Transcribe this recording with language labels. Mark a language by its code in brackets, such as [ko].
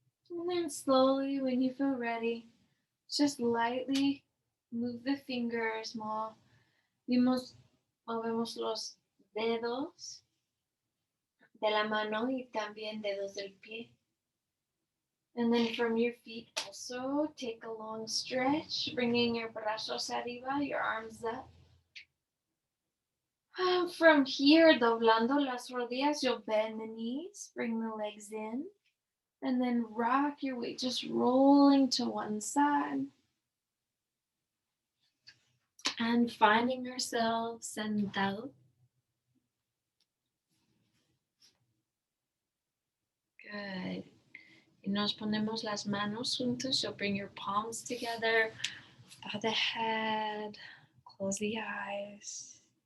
[en] And then slowly, when you feel ready, just lightly move the fingers. [es] Movemos los dedos de la mano y también dedos del pie. [en] And then from your feet also take a long stretch, bringing your [es] brazos arriba, [en] your arms up. From here, [es] doblando las rodillas, [en] you'll bend the knees, bring the legs in, and then rock your weight, just rolling to one side. And finding ourselves [es] sentado. [en] Good. [es] Y nos ponemos las manos juntos. [en] So bring your palms together, bow the head, close the eyes.